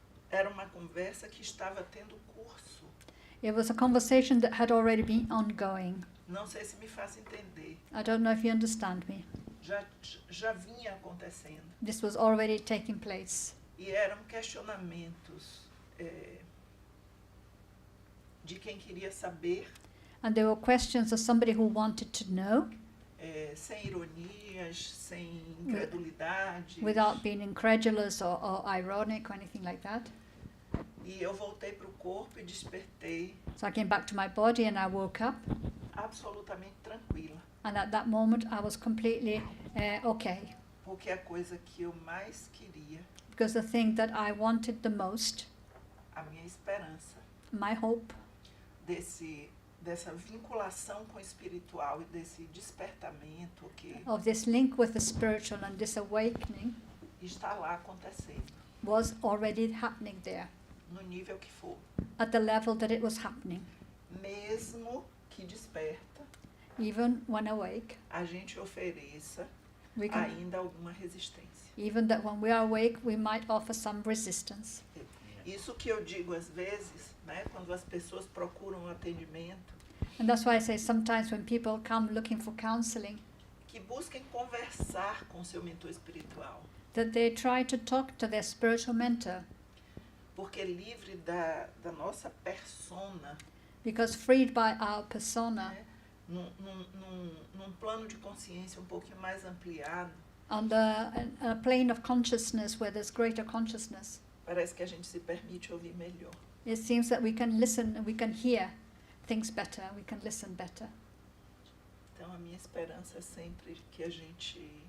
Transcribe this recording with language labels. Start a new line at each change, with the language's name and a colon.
Portuguese: Era uma conversa que estava tendo curso.
English: It was a conversation that had already been ongoing.
Portuguese: Não sei se me faço entender.
English: I don't know if you understand me.
Portuguese: Já vinha acontecendo.
English: This was already taking place.
Portuguese: E eram questionamentos de quem queria saber,
English: And there were questions of somebody who wanted to know
Portuguese: sem ironias, sem incredulidade.
English: without being incredulous or ironic or anything like that.
Portuguese: E eu voltei para o corpo e despertei
English: So I came back to my body and I woke up.
Portuguese: absolutamente tranquila.
English: And at that moment I was completely okay.
Portuguese: Porque a coisa que eu mais queria,
English: Because the thing that I wanted the most,
Portuguese: a minha esperança,
English: my hope,
Portuguese: dessa vinculação com o espiritual e desse despertamento que
English: of this link with the spiritual and this awakening
Portuguese: está lá acontecendo,
English: was already happening there,
Portuguese: no nível que for.
English: at the level that it was happening.
Portuguese: Mesmo que desperta,
English: Even when awake,
Portuguese: a gente ofereça
English: we can,
Portuguese: ainda alguma resistência.
English: even that when we are awake, we might offer some resistance.
Portuguese: Isso que eu digo às vezes, né, quando as pessoas procuram atendimento,
English: And that's why I say sometimes when people come looking for counseling,
Portuguese: que busquem conversar com seu mentor espiritual,
English: that they try to talk to their spiritual mentor,
Portuguese: porque livre da nossa persona,
English: because freed by our persona,
Portuguese: né, num plano de consciência um pouquinho mais ampliado,
English: on a plane of consciousness where there's greater consciousness,
Portuguese: parece que a gente se permite ouvir melhor.
English: it seems that we can listen and we can hear things better, we can listen better.
Portuguese: Então a minha esperança é sempre que a gente